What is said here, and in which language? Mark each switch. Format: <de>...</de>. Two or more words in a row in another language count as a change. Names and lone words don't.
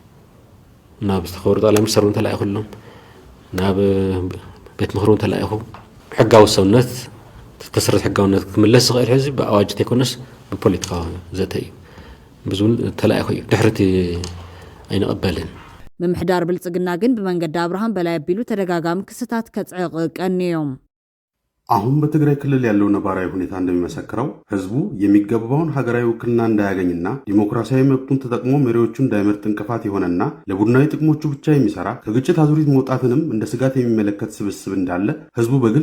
<ti>ናብ ዝተኸበሩ ጠቅላይ ሚኒስትር እውን ተላኢኹሎም ናብ ቤት ምክሪ እውን ተላኢኹ ሕጋዊ ሰውነት ተሰረት ሕጋውነት ክምለስ ዝኽእል ሕዚ ብኣዋጅ ተይኮነስ ብፖለቲካዊ ዘተ እዩ ብዙን ተላኢኹ እዩ። ድሕርቲ ኣይንቕበልን። ምምሕዳር ብልጽግና ግን ብመንገዲ አብርሃም በላይ አቢሉ ተደጋጋሚ ክስታት ከጽዕቅ ቀንዮም።</ti> <am>አሁን በትግራይ ክልል ያለው ነባራዊ ሁኔታ እንደሚመሰክረው ህዝቡ የሚገባውን ሀገራዊ ውክልና እንዳያገኝና ዲሞክራሲያዊ መብቱን ተጠቅሞ መሪዎቹ እንዳይመርጥ እንቅፋት የሆነና ለቡድናዊ ጥቅሞቹ ብቻ የሚሰራ ከግጭት አዙሪት መውጣትንም እንደ ስጋት የሚመለከት ስብስብ እንዳለ ህዝቡ በግልጽ</am>